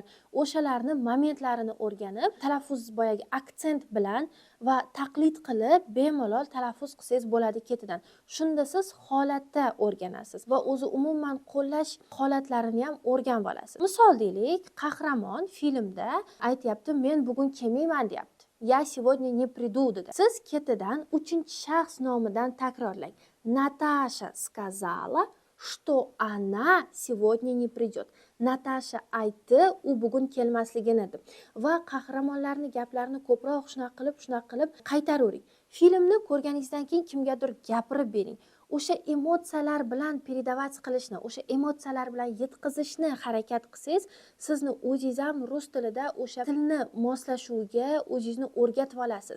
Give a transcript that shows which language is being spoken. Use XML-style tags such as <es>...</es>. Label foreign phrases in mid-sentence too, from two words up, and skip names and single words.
<uz>O'shalarni momentlarini o'rganib, talaffuz boyagi aksent bilan va taqlid qilib bemalol talaffuz qilsangiz bo'ladi ketidan. Shunda siz holatda o'rganasiz va o'zi umuman qo'llash holatlarini ham o'rganib olasiz. Misol deylik, qahramon filmda aytayapti, men bugun kelmayman deyapti.</uz> <ru>Я сегодня не приду dedi.</ru> <uz>Siz ketidan uchinchi shaxs nomidan takrorlang.</uz> <ru>Natasha сказала, что она сегодня не придет.</ru> <uz>Natasha aytdi, u bugun kelmasligini deb. Va qahramonlarning gaplarini ko'proq shunaqa qilib qaytaravering. Filmni ko'rganingizdan keyin kimgadir gapirib bering. O'sha emotsiyalar bilan передавать qilishni, o'sha emotsiyalar bilan yetkazishni harakat qilsangiz, sizni o'zingiz ham rus tilida o'sha tilni moslashuviga o'zingizni o'rgatib olasiz.</uz>